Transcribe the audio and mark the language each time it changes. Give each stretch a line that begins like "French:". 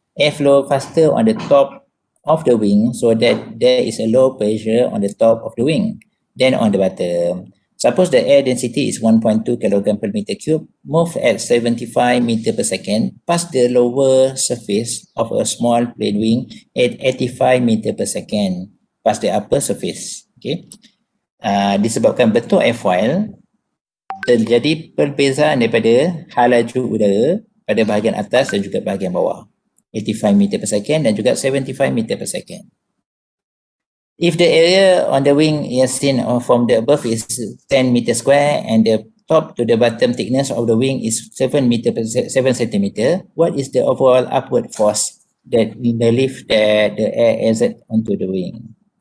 English: Air flow faster on the top of the wing so that there is a low pressure on the top of the wing than on the bottom. Suppose the air density is 1.2 kg per meter cube, move at 75 meter per second past the lower surface of a small plane wing at 85 meter per second past the upper surface. Okay.
Malay: Disebabkan bentuk airfoil, terjadi perbezaan daripada laju udara pada bahagian atas dan juga bahagian bawah.
English: 85 meter per second
Malay: dan juga
English: 75 meter per second. If the area on the wing is seen from the above is 10 meter square and the top to the bottom thickness of the wing is 7 centimeter, what is the overall upward force that in the lift that the air exert onto the wing?